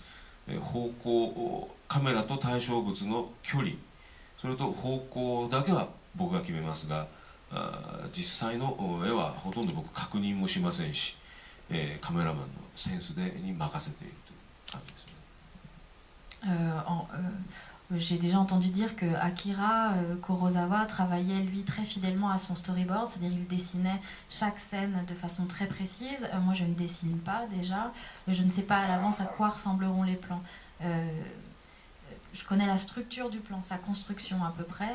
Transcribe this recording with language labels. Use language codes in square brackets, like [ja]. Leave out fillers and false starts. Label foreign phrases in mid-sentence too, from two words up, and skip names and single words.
[ja] 方向、カメラと対象物の距離、それと方向だけは僕が決めますが、実際の絵はほとんど僕確認もしませんし、カメラマンのセンスに任せているという感じですね。 [fr] J'ai déjà entendu dire que Akira Kurosawa travaillait lui très fidèlement à son storyboard, c'est-à-dire il dessinait chaque scène de façon très précise. Moi je ne dessine pas déjà, je ne sais pas à l'avance à quoi ressembleront les plans. Je connais la structure du plan, sa construction à peu près.